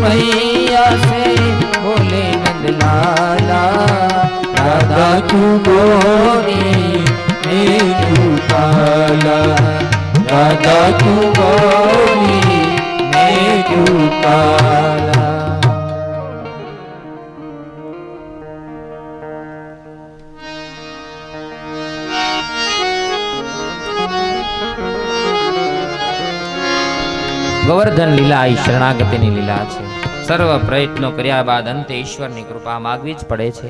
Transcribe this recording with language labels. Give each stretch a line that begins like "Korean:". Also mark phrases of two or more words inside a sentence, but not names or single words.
Hindi: मैया से बोले नंदलाला, राधा क्यों गोरी मैं क्यों काला, राधा क्यों गोरी मैं क्यों काला।
Gujarati: ગોવર્ધન લીલા એ શરણાગતિની લીલા છે. સર્વ પ્રયત્નો કર્યા બાદ અંતે ઈશ્વરની કૃપા માગવી જ પડે છે.